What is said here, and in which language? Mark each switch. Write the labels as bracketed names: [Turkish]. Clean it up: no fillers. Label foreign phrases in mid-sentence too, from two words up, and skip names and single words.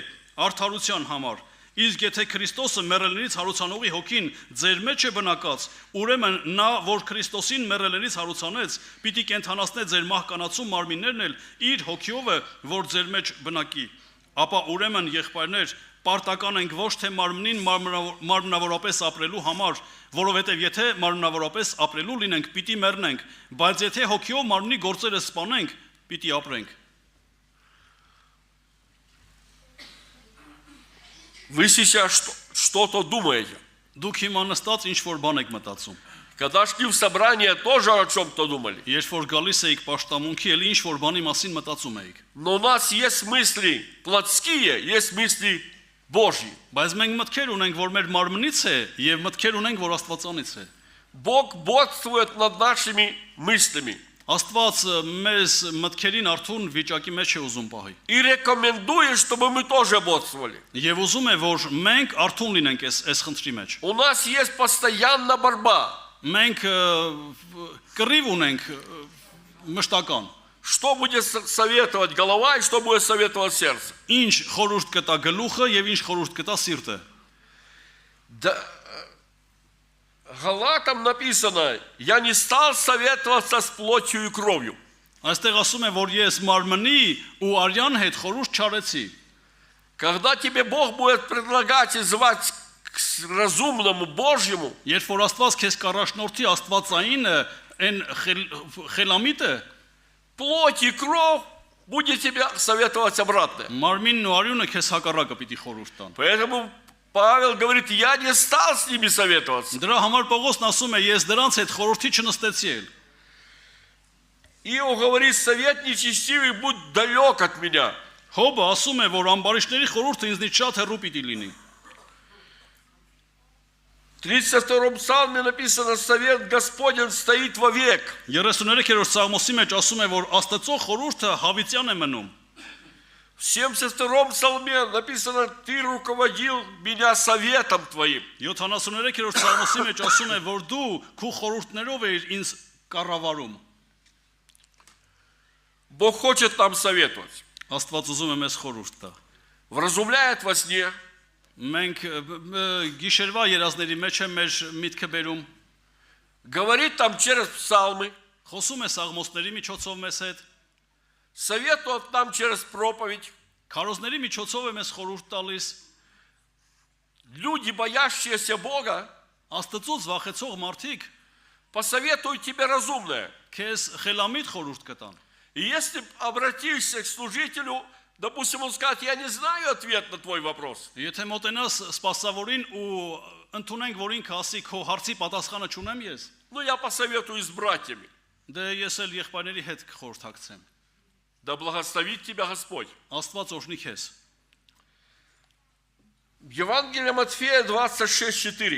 [Armenian] արդարության համար։ Իսկ եթե Քրիստոսը մեռելներից հարուցանողի հոգին ձեր մեջ է բնակած, ուրեմն նա, որ Քրիստոսին մեռելներից հարուցանեց, պիտի կենթանացնե ձեր մահկանացու մարմիններն էլ իր հոգիով է, որ ձեր մեջ բնակի։ Ապա ուրեմն եղբայրներ, պարտական ենք ոչ թե մարմնին մարմնավորապես ապրելու համար, որովհետև եթե մարմնավորապես ապրելու լինենք, պիտի մեռնենք, բայց եթե հոգիով մարմնի գործերը սպանենք, պիտի ապրենք։ [Russian] Вы сейчас что-то думаете. [Armenian] Դուք հիմա նստած ինչ որ բան եք մտածում։ [Russian] Когда шли в собрание, тоже о чем-то думали. [Armenian] Երբ որ գալիս էիք պաշտամունքի, էլի ինչ որ բանի մասին մտածում էիք։ [Russian] Но у нас есть мысли плотские, есть мысли Божьи. [Armenian] Բայց մենք մտքեր ունենք, որ մեր մարմնից է, եւ մտքեր ունենք, որ Աստվածանից է։ [Russian] Бог бодствует над нашими мыслями [Armenian] Աստված մեզ մտքերին արթուն վիճակի մեջ է ուզում պահի։ [Russian] и рекомендует, чтобы мы тоже бодствовали. [Armenian] Եվ ուզում է, որ մենք արթուն լինենք այս խնդրի մեջ։ [Russian] У нас есть постоянно борьба. [Armenian] Մենք կռիվ ունենք մշտական։ [Russian] Что будет советовать голова и что будет советовать сердце? [Armenian] Ինչ խորհուրդ կտա գլուխը եւ ինչ խորհուրդ կտա սիրտը։ [Russian] Галатам написано: я не стал советоваться с плотью и кровью. [Armenian] Այստեղ ասում է, որ ես մարմնի ու արյան հետ խորհուրդ չարեցի։ [Russian] Когда тебе Бог будет предлагать и звать к разумному Божьему, [Armenian] Երբ որ Աստված քեզ կառաջնորդի Աստվածայինը, այն խելամիտը, [Russian] плоть и кровь будет тебе советовать обратное. [Armenian] մարմինն ու արյունը քեզ հակառակը пիտի խորհուրդ տան։ [Russian] Поэтому Павел говорит: я не стал с ними советоваться. [Armenian] Դրա համար Պողոսն ասում է, ես դրանց հետ խորհրդի չնստեցի էլ։ [Russian] Иов говорит: совет нечестивый, будь далек от меня. [Armenian] Հոբը ասում է, որ ամբարիշտների խորհուրդը ինձնից շատ հեռու պիտի լինի։ [Russian] В 32-м псалме написано: совет Господень стоит вовек. [Armenian] 33-րդ Սաղմոսի մեջ ասում է, որ Աստծո խորհուրդը հավիտյան է մնում։ [Russian] В 72-м псалме написано: ты руководил меня советом твоим. [Armenian] 73-րդ Սաղմոսի մեջ ասում է, որ դու քո խորհուրդներով ես ինձ կառավարում։ [Russian] Бог хочет нам советовать. [Armenian] Աստված ուզում է մեզ խորհուրդ տա։ [Russian] Вразумляет во сне. [Armenian] Մենք գիշերվա երազների մեջ է մեր միտքը բերում, [Russian] Говорит там через псалмы. [Armenian] խոսում է սաղմոսների միջոցով մեզ հետ, [Russian] Советует нам через проповедь. [Armenian] քարոզների միջոցով է մեզ խորհուրդ տալիս, [Russian] Люди, боящиеся Бога, [Armenian] Աստծուց վախեցող մարդիկ [Russian] посоветуют тебе разумное. [Armenian] քեզ խելամիտ խորհուրդ կտան։ [Russian] И если обратишься к служителю, допустим, он скажет: я не знаю ответ на твой вопрос. [Armenian] Եթե մոտենաս սպասավորին ու ընդունենք, որ ինքը ասի քո հարցի պատասխանը չունեմ ես, [Russian] Ну, я посоветую с братьями. [Armenian] դե ես էլ եղբայրների հետ կխորհրդակցեմ։ [Russian] Да благословит тебя Господь. [Armenian] Աստված օրհնի քեզ։ [Russian] Евангелие Матфея 26:4.